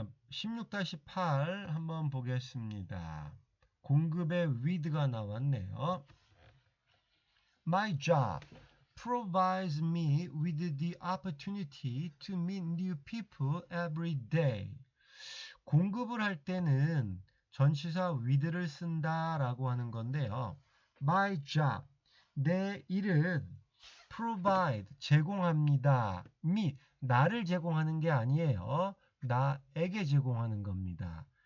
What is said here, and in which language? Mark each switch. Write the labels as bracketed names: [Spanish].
[Korean] 16-8 한번 보겠습니다. 공급의 with가 나왔네요. [English] My job provides me with the opportunity to meet new people every day. [Korean] 공급을 할 때는 전치사 with를 쓴다라고 하는 건데요. My job, 내 일은 provide, 제공합니다. me, 나를 제공하는 게 아니에요. 나에게 제공하는 겁니다.